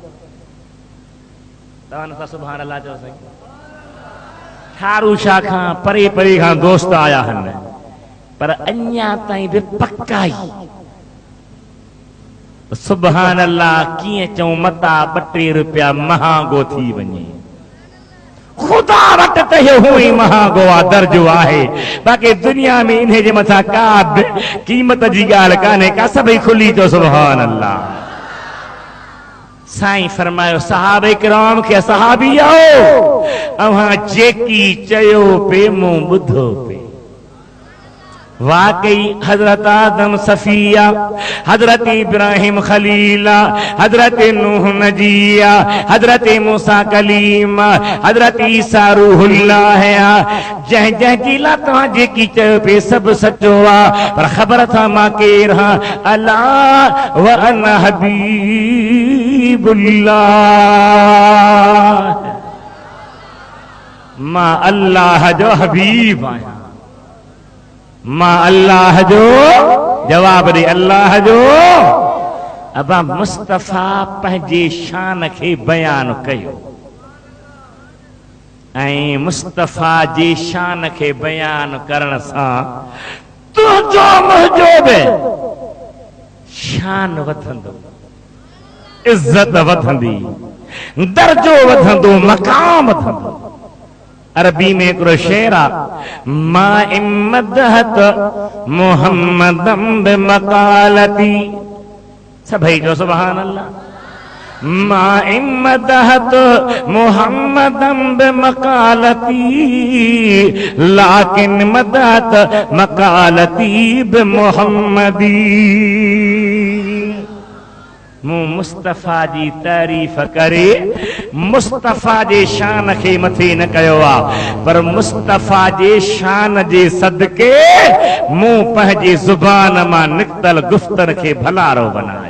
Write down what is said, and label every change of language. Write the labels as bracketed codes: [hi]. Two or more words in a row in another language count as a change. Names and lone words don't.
[sd] तव्हां नथा [ar] سبحان الله [sd] चओ साईं ठारू शाह खां परे परे खां दोस्त आया आहिनि पर अञा ताईं बि पकाई [ar] سبحان الله [sd] कीअं चऊं मता 2-3 रुपया महांगो थी वञे खुदा वटि त इहो हूअं ई महांगो आहे दर्जो आहे बाक़ी दुनिया में इन जे मथां का बि क़ीमत जी ॻाल्हि कान्हे का सभई खुली चओ [ar] سبحان الله [sd] साईं फरमायो सहाबे किराम खे सहाबी आओ अव्हां जेकी चयो पे मूं ॿुधो पे वाकई हजरत आदम सफिया हजरत इब्राहिम खलीला हजरत नूह नजिया हजरत मूसा कलीमा हजरत ईसा रूहुल्लाह जह जह की ला तव्हां जेकी चयो पे सभु सचो आहे पर ख़बर था मां केरु हां [ar] ألا وأنا حبيب الله [sd] मां अल्लाह जो हबीब आहियां मां अल्लाह जो जवाब ॾे अल्लाह जो अबा मुस्तफ़ा पंहिंजे शान खे बयान कयो ऐं मुस्तफ़ा जे शान खे बयान करण सां तुंहिंजो मुंहिंजो बि शान वधंदो इज़त वधंदी दर्जो वधंदो मक़ाम वधंदो अरबी में हिकिड़ो शेर आहे [ar] ما امتدحت محمدا بمقالتي [sd] सभई जो [ar] سبحان الله ما امتدحت محمدا بمقالتي لكن مدحت مقالتي بمحمد. [sd] मूं मुस्तफ़ा जी तारीफ़ करे मुस्तफ़ा जे शान खे मथे न कयो आहे, पर मुस्तफ़ा जे शान जे सदके मूं पंहिंजी ज़ुबान मां निकतल गुफ़्तन खे भलारो बनायो।